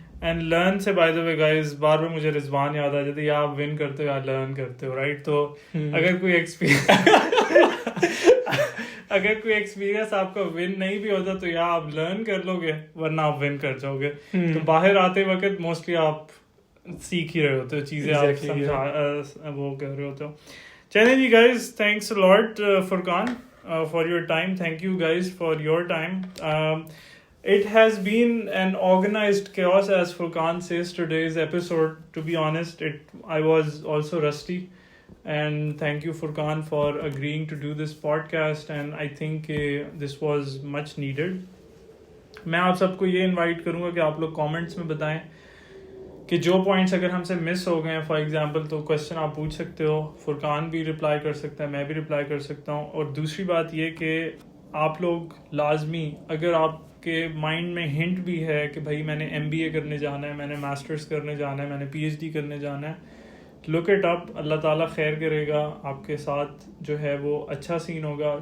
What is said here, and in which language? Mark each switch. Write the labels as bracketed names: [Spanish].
[Urdu] And learn سے by the way guys بار بار مجھے رضوان یاد آ جاتا ہے, یا آپ ون کرتے ہو یا لرن کرتے ہو, رائٹ؟ تو اگر کوئی ایکسپیرینس آپ کا ون نہیں بھی ہوتا تو یا آپ لرن کر لو گے ورنہ آپ ون کر جاؤ گے. تو باہر آتے وقت موسٹلی آپ سیکھ ہی رہے ہوتے ہو چیزیں, آپ وہ کر رہے ہوتے ہو. [English] چلیں جی guys, thanks lot Furqan for your time. Thank you guys for your time. It has been an organized chaos, as Furqan says today's episode. To be honest, I was also rusty, and thank you Furqan for agreeing to do this podcast, and I think this was much needed. [Urdu] میں آپ سب کو یہ invite کروں گا کہ آپ لوگ comments میں بتائیں کہ جو پوائنٹس اگر ہم سے مس ہو گئے ہیں, فار ایگزامپل تو کویشچن آپ پوچھ سکتے ہو, فرقان بھی رپلائی کر سکتا ہے, میں بھی رپلائی کر سکتا ہوں. اور دوسری بات یہ کہ آپ لوگ لازمی, اگر آپ کے مائنڈ میں ہنٹ بھی ہے کہ بھائی میں نے MBA کرنے جانا ہے, میں نے ماسٹرز کرنے جانا ہے, میں نے PhD کرنے جانا ہے, [English] look it up, [Urdu] اللہ تعالیٰ خیر کرے گا آپ کے ساتھ, جو ہے وہ اچھا سین ہوگا.